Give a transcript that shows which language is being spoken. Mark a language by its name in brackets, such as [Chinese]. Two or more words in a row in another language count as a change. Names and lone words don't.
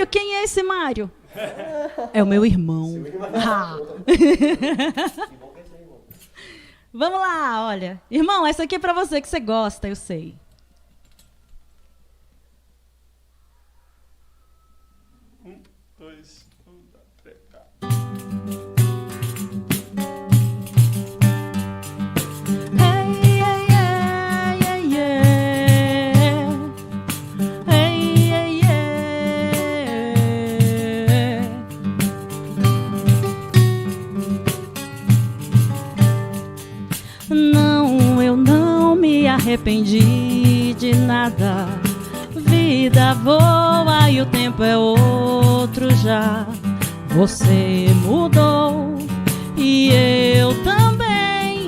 [Portuguese] Mário, quem é esse Mário? É o meu irmão. Ah. Vamos lá, olha. Irmão, essa aqui é pra você, que você gosta, eu sei. Um, dois, três, quatro. [English] Hey, yeah, yeah, yeah. Hey, yeah, yeah. [Portuguese] Não, eu não me arrependi de nada. Vida voa e o tempo é outro já. Você mudou e eu também.